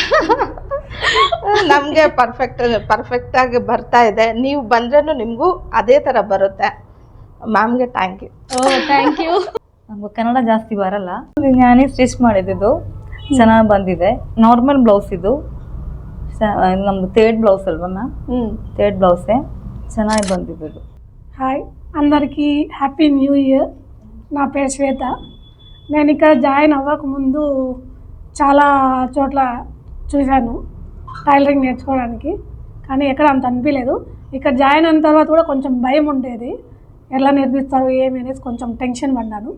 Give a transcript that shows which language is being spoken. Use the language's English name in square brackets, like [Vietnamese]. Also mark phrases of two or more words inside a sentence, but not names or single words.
[Kannada] ನಮಗೆ ಪರ್ಫೆಕ್ಟಾಗಿ ಬರ್ತಾ ಇದೆ. ನೀವು ಬಂದ್ರೂ ನಿಮಗೂ ಅದೇ ಥರ ಬರುತ್ತೆ. ಮ್ಯಾಮ್ಗೆ [English] thank you. thank you. [Kannada] ನಮ್ಗೆ ಕನ್ನಡ ಜಾಸ್ತಿ ಬರಲ್ಲ, ನಾನೇ ಸ್ಟಿಚ್ ಮಾಡಿದ್ದು ಚೆನ್ನಾಗಿ ಬಂದಿದೆ. [English] normal blouse [Kannada] ಇದು ನಮ್ದು [Telugu] 3rd బ్లౌజ్ అల్వా మ్యామ్? [Kannada] 3rd బ్లౌజే ಚೆನ್ನಾಗಿ ಬಂದಿದ್ದು. [Telugu] హాయ్ అందరికీ [English] Happy New Year. [Telugu] నా పేరు శ్వేత. నేను ఇక్కడ జాయిన్ అవ్వకముందు చాలా చోట్ల చూశాను టైలరింగ్ నేర్చుకోవడానికి, కానీ ఎక్కడ అంత అనిపించలేదు. ఇక్కడ జాయిన్ అయిన తర్వాత కూడా కొంచెం భయం ఉండేది, ఎలా నేర్పిస్తారు ఏమి అనేసి కొంచెం టెన్షన్ పడ్డాను.